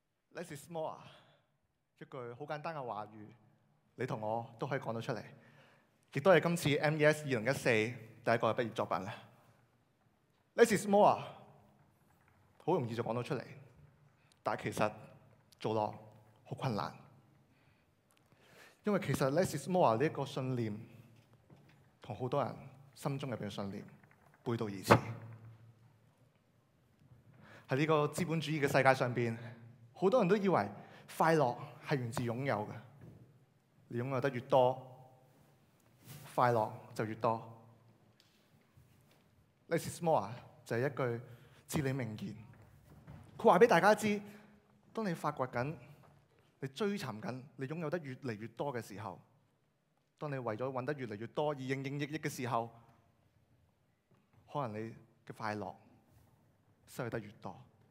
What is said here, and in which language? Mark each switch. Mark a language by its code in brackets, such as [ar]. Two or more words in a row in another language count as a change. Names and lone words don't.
[en] Less is more [yue] 一句好簡單嘅話語，你同我都可以講到出嚟，亦都係今次 MES 2014第一個嘅畢業作品啦。 [en] Less is more [yue] 好容易就講到出嚟，但係其實做落好困難，因為其實 [en] Less is more [yue] 呢一個信念同好多人心中入邊嘅信念背道而馳。喺呢個資本主義嘅世界上邊，好多人都以為快樂係源自擁有嘅，你擁有得越多，快樂就越多。 [en] Less is more [yue] 就係一句至理名言，佢話俾大家知，當你發掘緊、你追尋緊、你擁有得越嚟越多嘅時候，當你為咗揾得越嚟越多而營營役役嘅時候，可能你嘅快樂失去得越多。